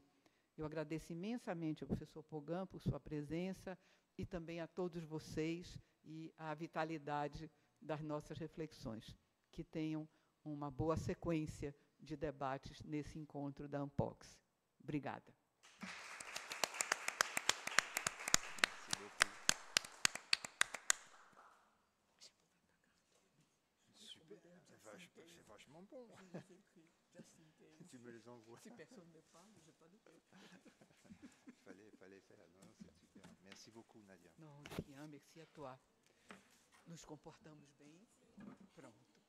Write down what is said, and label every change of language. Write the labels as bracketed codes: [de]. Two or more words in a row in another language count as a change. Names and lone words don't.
[pt] Eu agradeço imensamente ao professor Pogam por sua presença e também a todos vocês e a vitalidade das nossas reflexões. Que tenham uma boa sequência de debates nesse encontro da Unpox. Obrigada. [fr] C'est vachement bon. Tu me les envoies. Si personne ne parle, je n'ai pas de tête. Fallait faire. Non, c'est super. Merci beaucoup, Nadia. Non, rien, merci à toi. [pt] Nos comportamos bem. Pronto.